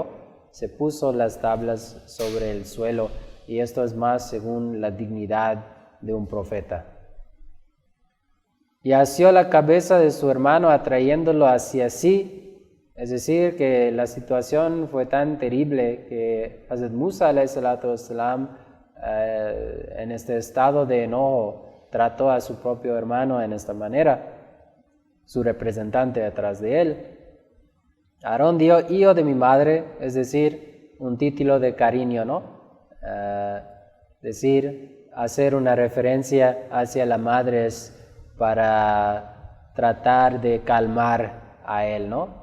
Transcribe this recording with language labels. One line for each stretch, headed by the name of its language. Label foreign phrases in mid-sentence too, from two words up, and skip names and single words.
Spanish: Se puso las tablas sobre el suelo y esto es más según la dignidad de un profeta. Y asió la cabeza de su hermano atrayéndolo hacia sí. Es decir, que la situación fue tan terrible que Hazrat Musa
Arabic: عليه الصلاة والسلام,
Spanish: en este estado de enojo, trató a su propio hermano en esta manera, su representante atrás de él. Aarón dijo: hijo de mi madre, es decir, un título de cariño, ¿no? Hacer una referencia hacia la madre es para tratar de calmar a él, ¿no?